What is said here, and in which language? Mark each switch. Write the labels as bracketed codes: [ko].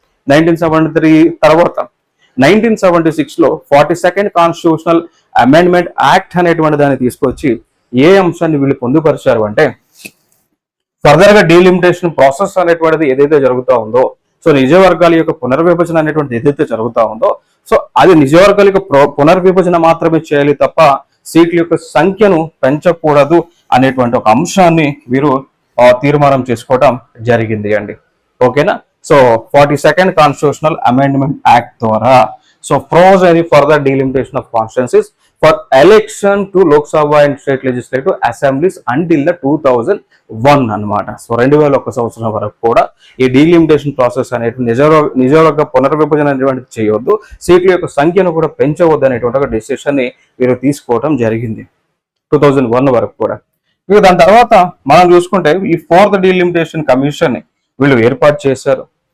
[te] 1973 తర్వాత 1976లో 42nd constitutional amendment act అనేటువంటి దాన్ని తీసుకొచ్చి ఏ అంశాన్ని వీళ్ళు పొందుపరిచారు అంటే ఫర్దర్ గా డీలిమిటేషన్ ప్రాసెస్ అనేటువంటిది ఏదైతే జరుగుతూ ఉందో సో నిజవర్గాల యొక్క పునర్విభజన అనేటువంటిది ఏదైతే జరుగుతూ ఉందో సో అది నిజవర్గాల యొక్క పునర్విభజన మాత్రమే చేయాలి తప్ప సీట్ల యొక్క సంఖ్యను పెంచకూడదు అనేటువంటి ఒక అంశాన్ని వీరు తీర్మానం చేసుకోవడం జరిగింది అండి. ఓకేనా, [en] so 42nd constitutional amendment act [te] ద్వారా so [en] pros any further delimitation of constituencies for election to Lok Sabha and state legislative assemblies until the 2001 [te] అన్నమాట. సో 2001 సంవత్సరం వరకు కూడా ఈ డీలిమిటేషన్ ప్రాసెస్ అనేటువంటి నిజవర్గ పునర్విభజన అనేటువంటిది చేయవద్దు, సీట్ల యొక్క సంఖ్యను కూడా పెంచవద్దు అనేటువంటి ఒక డెసిషన్ ని వీరు తీసుకోవడం జరిగింది 2001 వరకు కూడా. ఇక దాని తర్వాత మనం చూసుకుంటే ఈ ఫోర్త్ డీలిమిటేషన్ కమిషన్ ని వీళ్ళు ఏర్పాటు చేశారు.